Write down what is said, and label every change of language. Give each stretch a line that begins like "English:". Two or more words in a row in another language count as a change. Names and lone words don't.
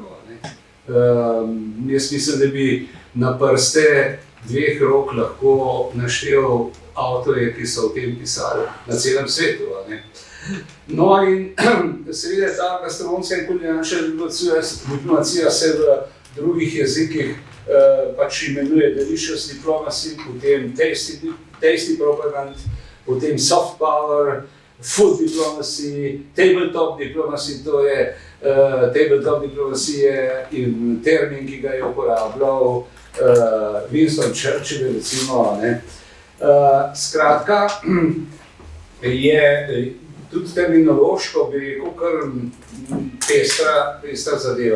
Slovenian: Jaz mislim, da bi na prste 2 rok lahko naštel avtorje, ki so o tem pisali na celem svetu. No in seveda ta gastronomska in kulinarična diplomacija se v drugih jezikih pač imenuje
English: delicious diplomacy,
Slovenian: potem
English: tasty propaganda,
Slovenian: potem
English: soft power, food diplomacy, tabletop diplomacy,
Slovenian: to je
English: tabletop diplomacy
Slovenian: in termin, ki ga je uporabljal Winston Churchill, recimo. Skratka, je tudi terminološko, bi rekel, kar pestra zadeva.